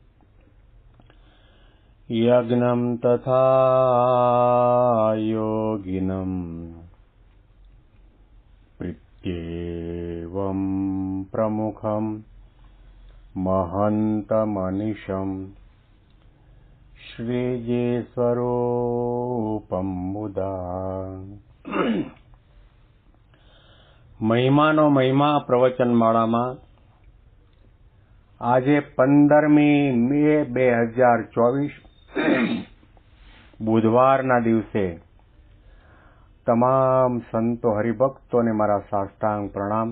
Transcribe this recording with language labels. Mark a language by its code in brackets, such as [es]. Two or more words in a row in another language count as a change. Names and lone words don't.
[sa] यज्ञं तथा योगिनं प्रीत्येवं प्रमुखं महन्तमनिशं श्रीजीस्वरूपं मुदा। [gu] મહિમાનો મહિમા પ્રવચનમાળામાં આજે 15મી મે 2024 બુધવારના દિવસે તમામ સંતો હરિભક્તોને મારા સાષ્ટાંગ પ્રણામ.